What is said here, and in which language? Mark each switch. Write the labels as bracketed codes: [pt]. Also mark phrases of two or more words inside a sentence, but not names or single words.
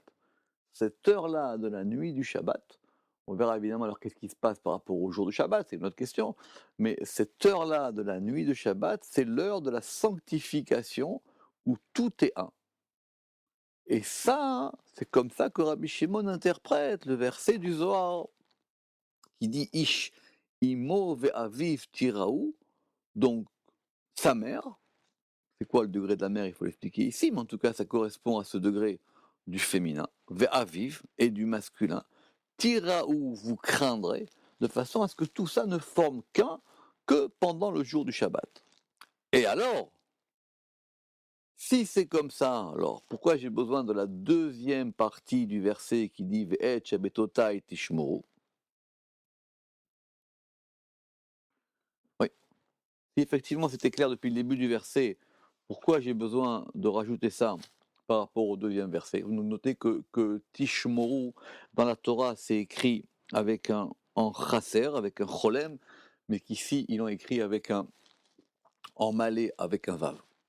[fr] Cette heure-là de la nuit du Shabbat, on verra évidemment alors qu'est-ce qui se passe par rapport au jour du Shabbat, c'est une autre question, mais cette heure-là de la nuit du Shabbat, c'est l'heure de la sanctification où tout est un. Et ça, c'est comme ça que Rabbi Shimon interprète le verset du Zohar, qui dit [he] איש, אמו ואביו תיראו, [fr] donc sa mère. C'est quoi le degré de la mère? Il faut l'expliquer ici, mais en tout cas, ça correspond à ce degré du féminin, ve'aviv, et du masculin. Tiraou, vous craindrez, de façon à ce que tout ça ne forme qu'un que pendant le jour du Shabbat. Et alors, si c'est comme ça, alors pourquoi j'ai besoin de la deuxième partie du verset qui dit [he] ואת שבתותי תשמורו? [fr] Oui, si effectivement c'était clair depuis le début du verset, pourquoi j'ai besoin de rajouter ça par rapport au deuxième verset? Vous notez que tishmoru dans la Torah c'est écrit avec un en chasser, avec un cholem, mais qu'ici ils l'ont écrit avec un en malais, avec un vav.